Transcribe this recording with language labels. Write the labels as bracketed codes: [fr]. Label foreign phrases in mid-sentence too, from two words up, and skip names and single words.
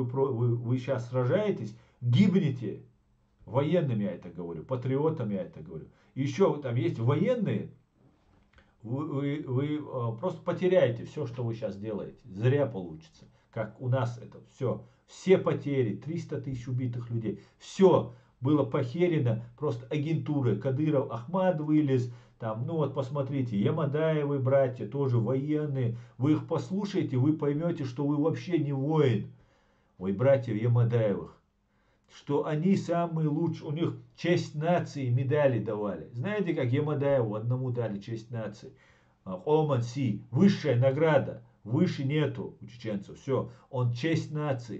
[ru] Вы сейчас сражаетесь, гибнете. Военными я это говорю, патриотами я это говорю. Еще там есть военные, вы просто потеряете все, что вы сейчас делаете. Зря получится. Как у нас это все. Все потери, 300 тысяч убитых людей. Все было похерено просто агентурой. Кадыров, Ахмад вылез. Там, ну вот посмотрите, Ямадаевы братья, тоже военные. Вы их послушаете, вы поймете, что вы вообще не воин. Ой, братьев Ямадаевых. Что они самые лучшие, у них честь нации медали давали. Знаете, как Ямадаеву одному дали честь нации? [ce] Оман Си, [ru] высшая награда, выше нету у чеченцев, все, он честь нации.